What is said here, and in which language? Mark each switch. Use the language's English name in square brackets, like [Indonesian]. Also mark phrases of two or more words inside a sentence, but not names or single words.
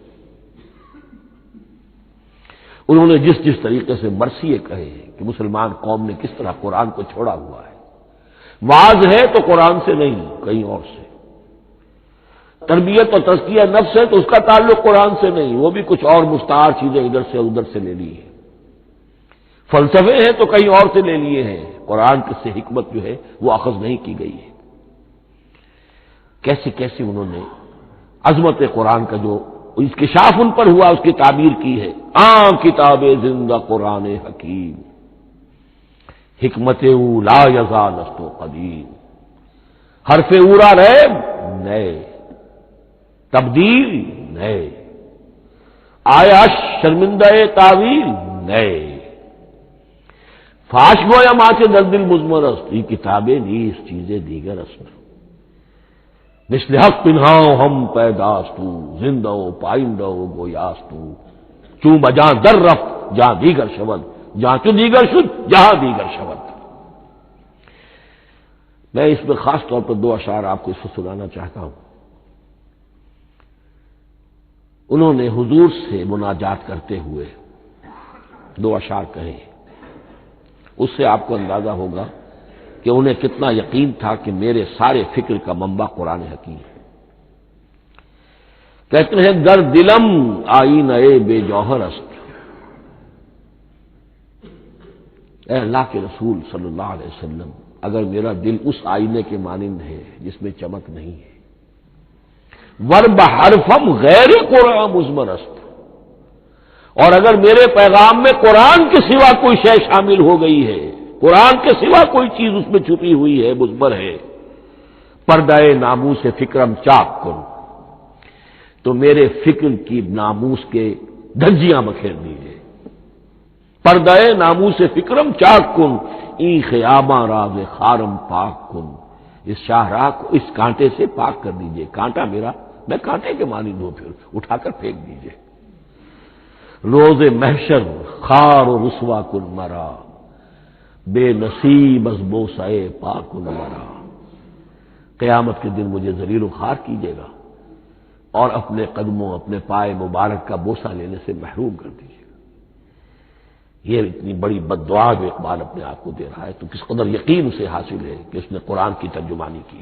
[Urdu] انہوں نے جس جس طریقے سے مرثیے کہے ہیں کہ مسلمان قوم نے کس طرح قرآن کو چھوڑا ہوا ہے، واز ہے تو قرآن سے نہیں کہیں اور سے، تربیت اور تزکیہ نفس ہے تو اس کا تعلق قرآن سے نہیں، وہ بھی کچھ اور مستعار چیزیں ادھر سے ادھر سے لے لی ہیں، فلسفے ہیں تو کہیں اور سے لے لیے ہیں، قرآن سے حکمت جو ہے وہ اخذ نہیں کی گئی ہے. کیسے کیسے انہوں نے عظمت قرآن کا جو انکشاف ان پر ہوا اس کی تعبیر کی ہے. [Persian] کتاب زندہ قرآن حکیم، حکمت او لا یزال است و قدیم، حرف اورا ریب نئے، تبدیل نئے، آیا شرمندہ تعویل نئے فاش گویا ماچے در دل مزمر است یہ کتابیں نیز چیزیں دیگر است مثل حق پنہاؤ ہم پیداستو زندہ و پائندہ و گویاستو چوں بجاں در رفت جہاں دیگر شود جہاں چو دیگر شد جہاں دیگر شود. [Urdu] میں اس میں خاص طور پر دو اشعار آپ کو اس وقت سنانا چاہتا ہوں. انہوں نے حضور سے مناجات کرتے ہوئے دو اشعار کہے. اس سے آپ کو اندازہ ہوگا کہ انہیں کتنا یقین تھا کہ میرے سارے فکر کا منبع قرآن حکیم ہے. کہتے ہیں [Persian] گر دلم آئینہ بے جوہر است. [Urdu] اے اللہ کے رسول صلی اللہ علیہ وسلم، اگر میرا دل اس آئینے کے مانند ہے جس میں چمک نہیں ہے، [Persian] ور بحرفم غیر قرآن مزمر است، [Urdu] اور اگر میرے پیغام میں قرآن کے سوا کوئی شے شامل ہو گئی ہے، قرآن کے سوا کوئی چیز اس میں چھپی ہوئی ہے، مزمر ہے، [Persian] پردہ ناموس فکرم چاک کن، [Urdu] تو میرے فکر کی ناموس کے دھجیاں بکھیر دیجیے. [Persian] پردہ ناموس فکرم چاک کن این خیاماں راز خارم پاک کن. [Urdu] اس شاہراہ کو اس کانٹے سے پاک کر دیجیے. کانٹا میرا، میں کانٹے کے مانند ہوں، پھر اٹھا کر پھینک دیجیے. [Persian] روز محشر خار و رسوا کن مرا بے نصیب از بوسہ پاک کن مرا. [Urdu] قیامت کے دن مجھے ذلیل و خوار کیجیے گا اور اپنے قدموں، اپنے پائے مبارک کا بوسہ لینے سے محروم کر دیجیے. یہ اتنی بڑی بد دعا جو اقبال اپنے آپ کو دے رہا ہے تو کس قدر یقین اسے حاصل ہے کہ اس نے قرآن کی ترجمانی کی ہے.